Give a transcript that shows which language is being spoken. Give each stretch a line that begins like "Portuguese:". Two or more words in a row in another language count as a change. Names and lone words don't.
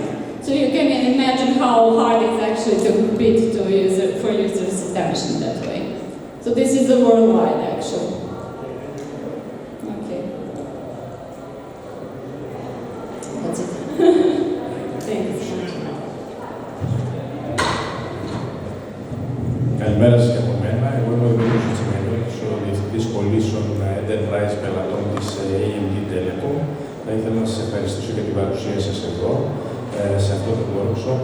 English: So you can imagine how hard it's actually to compete for users' attention that way. So this is a worldwide, actually. Okay. That's it. Thanks.
Greek: Καλημέρα σας και από μένα. Εγώ είμαι ο Δημήτρης Τσιμενιώτης, ο Διευθυντής Πωλήσεων Enterprise Πελατών της AMD Telecom. Θα ήθελα να σας ευχαριστήσω για την παρουσία σας εδώ, σε αυτό το workshop.